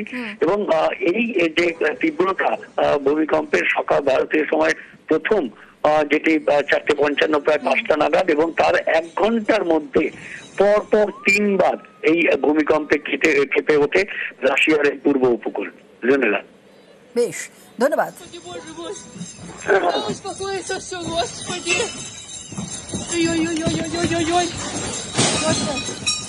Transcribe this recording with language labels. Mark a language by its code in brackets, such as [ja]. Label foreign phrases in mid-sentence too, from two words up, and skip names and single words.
[bn] এবং এই যে তীব্রতা ভূমিকম্পের সকাল ভারতীয় সময় প্রথম যেটি 4:55 প্রায় 5টা নাগাদ, এবং তার 1 ঘন্টার মধ্যে পরপর 3বার এই ভূমিকম্পে কেঁপে ওঠে রাশিয়ার এই পূর্ব উপকূল। ধন্যবাদ। বেশ, ধন্যবাদ। [ru] Успокоиться все, Господи! Ой-ой-ой-ой-ой-ой-ой!